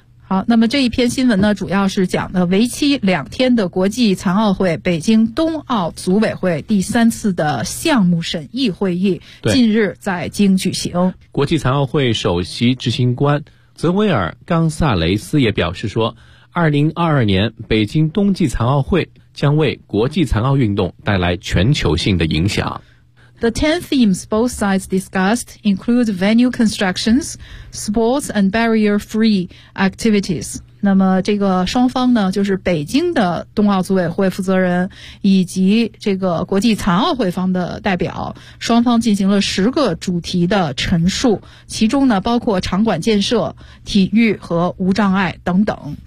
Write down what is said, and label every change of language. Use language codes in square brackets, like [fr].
[zh] 好，那么这一篇新闻呢，主要是讲的为期两天的国际残奥会北京冬奥组委会第三次的项目审议会议近日在京举行。国际残奥会首席执行官泽维尔·冈萨雷斯也表示说，2022年北京冬季残奥会将为国际残奥运动带来全球性的影响。 [en] The 10 themes both sides discussed include venue constructions, sports and barrier-free activities. [zh] 那么这个双方呢，就是北京的冬奥组委会负责人以及这个国际残奥会方的代表，双方进行了十个主题的陈述，其中呢包括场馆建设、体育和无障碍等等。